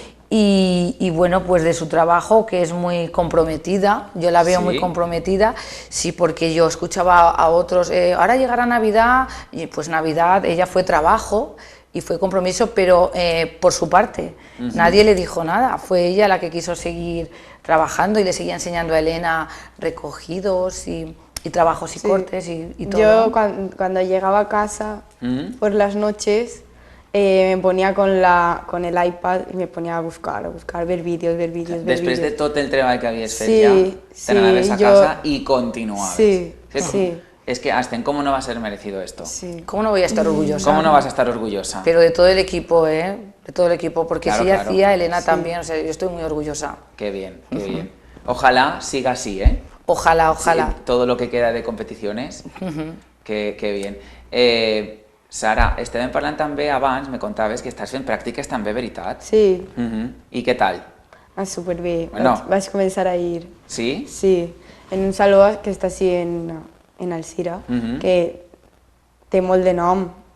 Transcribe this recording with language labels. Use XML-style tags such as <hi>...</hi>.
<es>Y bueno, pues de su trabajo, que es muy comprometida, yo la veo muy comprometida, sí, porque yo escuchaba a otros, ahora llegará Navidad, y pues Navidad, ella fue trabajo y fue compromiso, pero por su parte, nadie le dijo nada, fue ella la que quiso seguir trabajando y le seguía enseñando a Elena recogidos y trabajos y cortes y todo. Yo cuando llegaba a casa por las noches, me ponía con el iPad y me ponía a buscar, ver vídeos,</es> <ca>Després de tot el treball que havies fet Sí, ja, te n'anaves a casa</ca> <es>y continuabas. Sí. Es que, Ascen, ¿cómo no va a ser merecido esto? Sí. ¿Cómo no voy a estar orgullosa? ¿Cómo no vas a estar orgullosa? Pero de todo el equipo, De todo el equipo, porque Claro, si ella claro. hacía, Elena también, o sea, yo estoy muy orgullosa. Qué bien, qué bien. Ojalá siga así, ¿eh? Ojalá, ojalá. Sí, todo lo que queda de competiciones. Que bien.</es> <ca>Sara, estàvem parlant també abans, me contaves que estàs fent pràctiques també, veritat? Sí, I què tal? superbé. Bueno. Vaig començar a ir. Sí? Sí, en un saló que està així en Alcira, que té molt de nom.</ca>